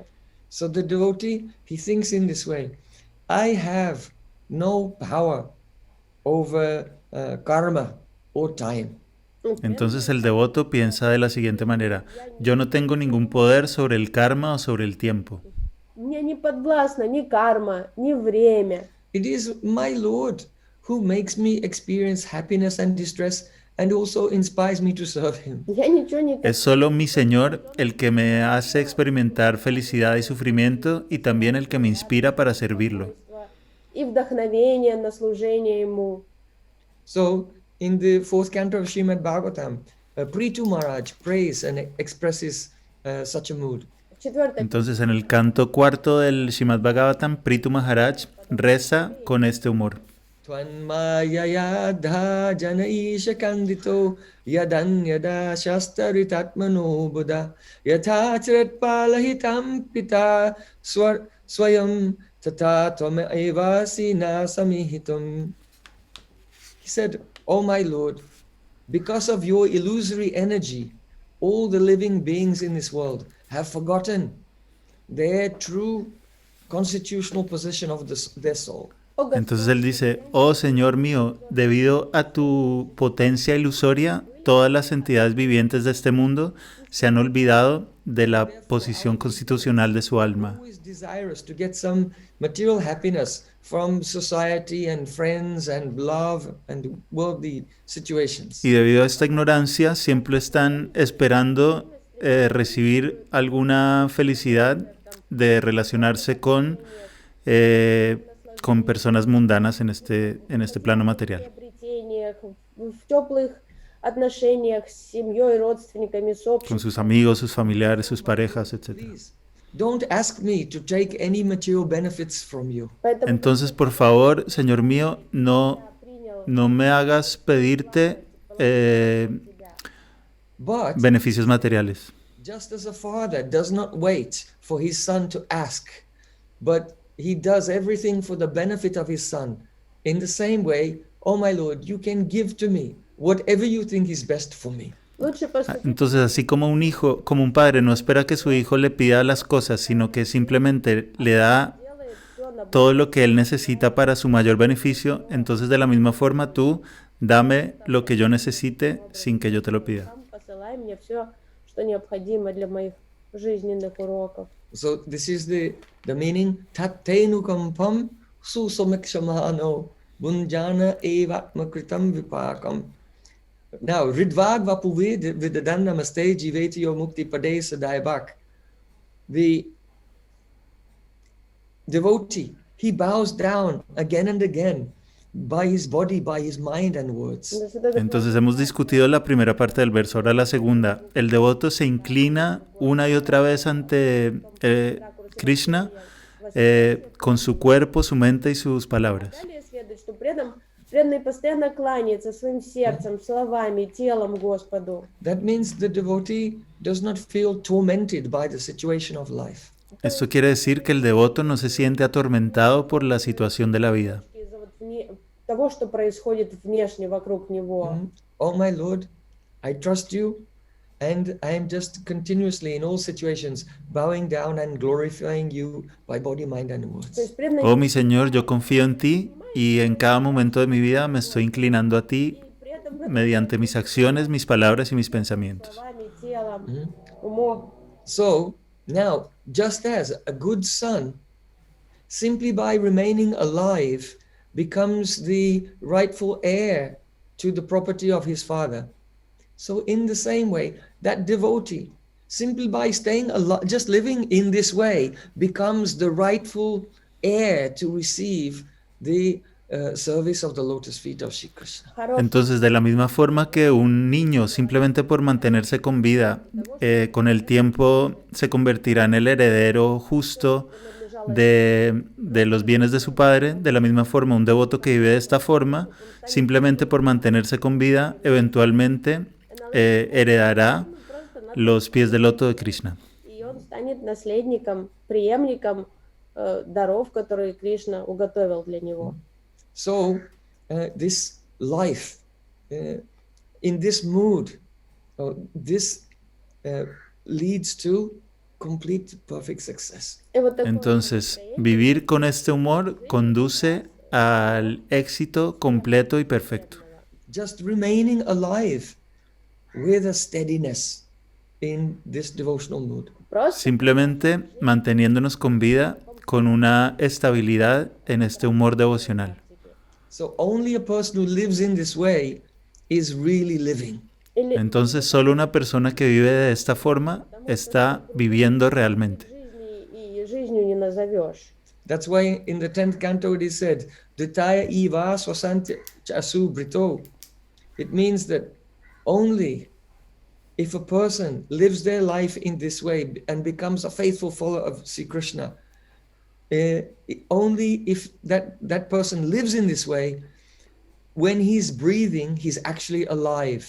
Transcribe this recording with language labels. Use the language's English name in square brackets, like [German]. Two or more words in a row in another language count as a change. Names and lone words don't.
[English] So the devotee, he thinks in this way, I have no power over karma or time. [Spanish] Entonces el devoto piensa de la siguiente manera: yo no tengo ningún poder sobre el karma o sobre el tiempo. [Russian] Мне не подвластно ни карма, ни время. [English] It is my Lord who makes me experience happiness and distress and also inspires me to serve him. [Russian] Я ничего не [Spanish] Es solo mi Señor el que me hace experimentar felicidad y sufrimiento, y también el que me inspira para servirlo. [Russian] и вдохновение на служение ему. [English] So in the fourth canto of Srimad Bhagavatam, Prithu Maharaj prays and expresses such a mood. [Russian] Четвертое. [Spanish] Entonces, en el canto cuarto del Srimad Bhagavatam, Prithu Maharaj reza con este humor. [Sanskrit] Tvanmayayadha janaisha kandito yadanyada shastaritatmano buddha yathachirat palahitam pita swayam tata tvameva sina samihitam. [English] He said, "Oh my Lord, because of your illusory energy, all the living beings in this world have forgotten their true constitutional position of their soul. [Spanish] Entonces él dice, oh Señor mío, debido a tu potencia ilusoria, todas las entidades vivientes de este mundo se han olvidado de la posición constitucional de su alma. [English] Who is desirous to get some material happiness from society and friends and love and worldly situations. [Spanish] Y debido a esta ignorancia, siempre están esperando recibir alguna felicidad de relacionarse con personas mundanas en este plano material. [Russian] В теплых отношениях с семьей, родственниками, с [Spanish] Con [Russian] обществом. [Spanish] sus amigos, sus familiares, sus parejas, etc. [English] Please, don't ask me to take any material benefits from you. [Russian] Поэтому [Spanish] Entonces, por favor, Señor mío, no me hagas pedirte [English] But [Spanish] beneficios materiales. [English] just as a father does not wait for his son to ask, but he does everything for the benefit of his son, in the same way, oh my Lord, you can give to me whatever you think is best for me. [Russian] лучше поступить [Spanish] Entonces, así como un hijo, como un padre no espera que su hijo le pida las cosas, sino que simplemente le da [Russian] делает всё на [Spanish] todo lo que él necesita para su mayor beneficio, entonces de la misma forma tú dame lo que yo necesite sin que yo te lo pida. [Russian] сам, посылай мне все, что необходимо для моих жизненных уроков. [English] So this is the meaning, [Sanskrit] tattenu kampam susamekshamano bunjana evatmakritam vipakam. Now, ridvag vapuve vidadan namaste jiveti yo mukti pade sadaibak. [English] The devotee, he bows down again and again by his body, by his mind and words. [Spanish] Entonces, [Russian] вот это [Spanish] Entonces hemos discutido la primera parte del verso, ahora la segunda. El devoto se inclina una y otra vez ante Krishna con su cuerpo, su mente y sus palabras. [Russian] далее следует, что преданный постоянно кланяется своим сердцем, словами, телом Господу. [English] That means the devotee does not feel tormented by the situation of life. [Spanish] Esto quiere decir que el devoto no se siente atormentado por la situación de la vida. [Russian] Из-за вот того, что происходит внешне вокруг него. [English] Oh my Lord, I trust you, and I am just continuously in all situations bowing down and glorifying you by body, mind and [Russian] То [English] words. [Russian] есть преданный [Spanish] Oh mi Señor, yo confío en ti y en cada momento de mi vida me estoy inclinando a ti [Russian] при этом [Spanish] mediante mis acciones, mis palabras y mis pensamientos. [Russian] словами, телом, умом. [English] So now, just as a good son, simply by remaining alive, becomes the rightful heir to the property of his father, so in the same way, that devotee, simply by staying alive, just living in this way, becomes the rightful heir to receive the service of the lotus feet of Shri Krishna. [Russian] Хороший [Spanish] Entonces, de la misma forma que un niño, simplemente por mantenerse con vida, con el tiempo se convertirá en el heredero justo de los bienes de su padre, de la misma forma un devoto que vive de esta forma, simplemente por mantenerse con vida, eventualmente heredará los pies del loto de Krishna. [Russian] И он станет наследником, преемником даров, которые Кришна уготовил для него. [English] So this life in this mood, this leads to complete perfect success. [Russian] И вот такое [Spanish] Entonces, [Russian] настроение [Spanish] vivir con este humor conduce al éxito completo y perfecto. [English] Just remaining alive with a steadiness in this devotional mood. [Russian] просто [Spanish] Simplemente manteniéndonos con vida, con una estabilidad en este humor devocional. [English] So only a person who lives in this way is really living. [Russian] или [Spanish] Entonces, solo una persona que vive de esta forma está viviendo realmente. [Russian] жизни и жизнью не назовешь. [English] That's why in the 10th canto it is said, [Sanskrit] Dritaya eva swasantya chasu brito. [English] It means that only if a person lives their life in this way and becomes a faithful follower of Sri Krishna, only if that person lives in this way, when he's breathing, he's actually alive.